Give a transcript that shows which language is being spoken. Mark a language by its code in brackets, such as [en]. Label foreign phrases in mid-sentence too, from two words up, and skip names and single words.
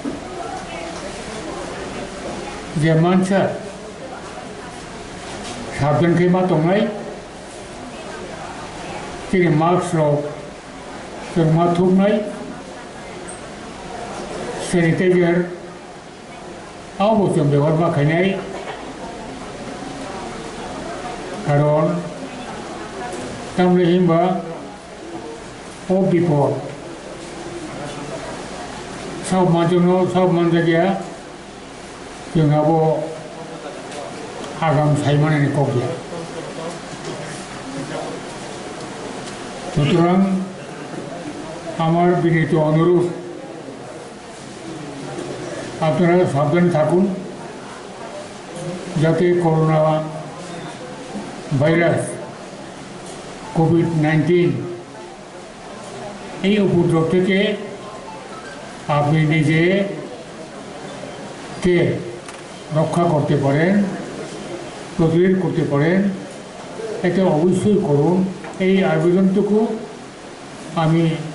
[brx] जे मानसिया साबधान के मा दंनाय जेरै मास्कआव जों मा थुबनाय सेनिटाइजार आवबो जों बेवहार बाहायनाय खारन थामहिनबा अ बिपद सब मानसिनो सब मानजाया जोंहाबो आगाम सायमानायनि कक गैया [bn] সুতরাং আমার বিনীত অনুরোধ আপনারা সাবধানে থাকুন যাতে করোনা ভাইরাস কোভিড-19 এই উপদ্রব থেকে আপনি নিজেকে রক্ষা করতে পারেন প্রতিরোধ করতে পারেন এটা অবশ্যই করুন এই আবেদনটুকু আমি